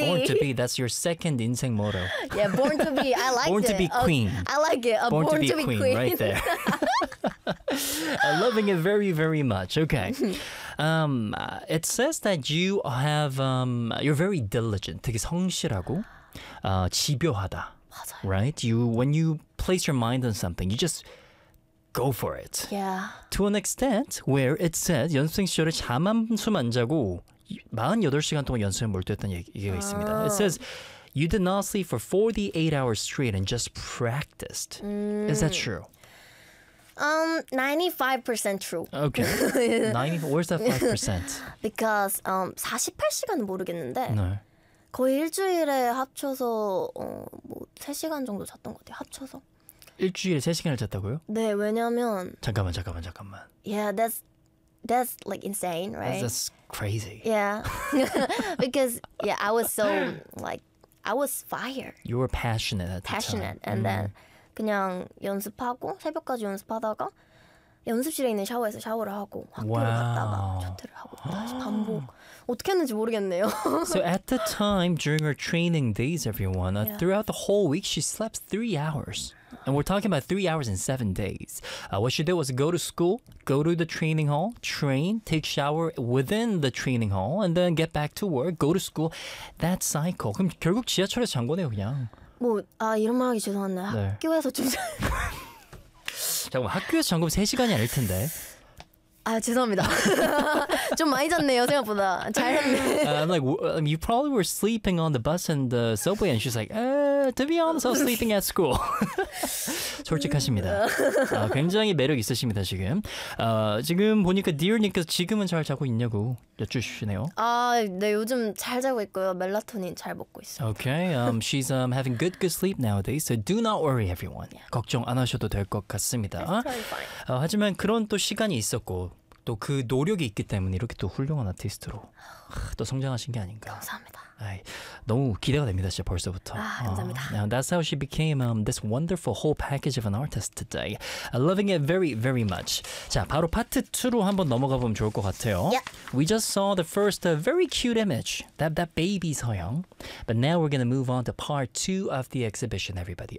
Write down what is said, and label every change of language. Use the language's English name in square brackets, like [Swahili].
[English] Born to be. That's your second 인생 motto. Yeah, born to be. I like born it. Born to be queen. I like it. Born to be queen. Right there. loving it very, very much. Okay. It says that you have, you're very diligent. [Korean] 되게 성실하고, 집요하다. 맞아요. [English] Right? When you place your mind on something, you just go for it. Yeah. To an extent where it says, [Korean] 연습생 시절에 잠 한숨 안 자고 48시간 동안 연습에 몰두했던 얘기가 있습니다. [English] It says, you did not sleep for 48 hours straight and just practiced. Is that true? 95% true. Okay. 95. Where's that 5%? [Korean] Because 48시간은 모르겠는데 [English] no. [Korean] 거의 일주일에 합쳐서 뭐 3시간 정도 잤던 것 같아요. 합쳐서. 일주일에 3시간을 잤다고요? 네, 왜냐면 잠깐만. [English] Yeah, that's like insane, right? That's crazy. Yeah. Because yeah, I was so like I was fire. You were passionate at the passionate, time. Passionate and mm-hmm. then [Korean] 그냥 연습하고 새벽까지 연습하다가 연습실에 있는 샤워에서 샤워를 하고 학교를 [English] wow. [Korean] 갔다가 하고 다시 반복 어떻게 했는지 모르겠네요. [English] So at the time during her training days, everyone yeah. throughout the whole week she slept 3 hours, and we're talking about 3 hours in 7 days. What she did was go to school, go to the training hall, train, take shower within the training hall, and then get back to work, go to school. That cycle. [Korean] 그럼 결국 지하철에 잔 거네요, 그냥. 뭐, 아, 이런 말 하기 죄송한데 네. 학교에서 좀 잠깐만, 학교에서 잔 거면 3시간이 아닐 텐데. 아, 죄송합니다. 좀 많이 잤네요, 생각보다. 잘했네. [English] I'm like, you probably were sleeping on the bus and the subway, and she's like, to be honest, I was sleeping at school. [Korean] 솔직하십니다. 굉장히 매력 있으십니다, 지금. 지금 보니까 디얼님께서 지금은 잘 자고 있냐고 여쭈시네요. 아, 네, 요즘 잘 자고 있고요. 멜라토닌 잘 먹고 있어요. [English] Okay, she's having good sleep nowadays, so do not worry, everyone. Yeah. [Korean] 걱정 안 하셔도 될 것 같습니다. [English] That's totally fine. [Korean] 하지만 그런 또 시간이 있었고, 또 그 노력이 있기 때문에 이렇게 또 훌륭한 아티스트로 또 성장하신 게 아닌가. 감사합니다. 아이, 너무 기대가 됩니다, 진짜 벌써부터. 아, 감사합니다. [English] Now that's how she became this wonderful whole package of an artist today. Loving it very, very much. [Korean] 자, 바로 파트 2로 한번 넘어가 보면 좋을 것 같아요. [English] Yeah. We just saw the first very cute image, that baby 서영. But now we're going to move on to part 2 of the exhibition, everybody.